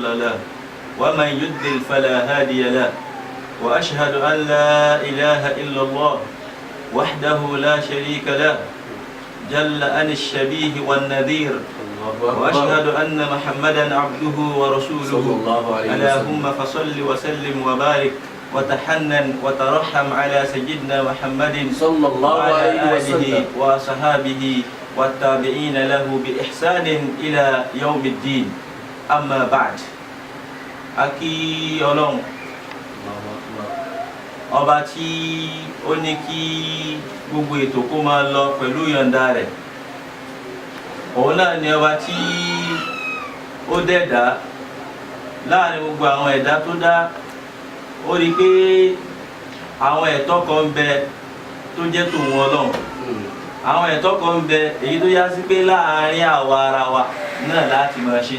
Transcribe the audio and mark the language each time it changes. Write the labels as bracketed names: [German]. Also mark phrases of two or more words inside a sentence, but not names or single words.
[Arabic] له ومن يضلل فلا هادي له وأشهد أن لا إله إلا الله وحده لا شريك له جل عن الشبيه والنذير وأشهد أن محمدا عبده ورسوله اللهم فصل وسلم وبارك وتحنن وترحم على سيدنا محمد صلى الله عليه وسلم وصحابه والتابعين له بإحسان إلى يوم الدين أما بعد أكي يولون [Yoruba] ọba tí ó ní kí gbogbo ètò kó máa lọ pẹ̀lú ìyọ̀ǹda rẹ̀ òun náà ni ọba tí ó dẹ̀dá láàrin gbogbo àwọn ẹ̀dá tó dá ó rí pé àwọn ẹ̀tọ́ kan ń bẹ tó jẹ́ tòun Ọlọ́run àwọn ẹ̀tọ́ kan ń bẹ èyí tó yá sí pé láàrin àwa ara wa náà láti máa ṣe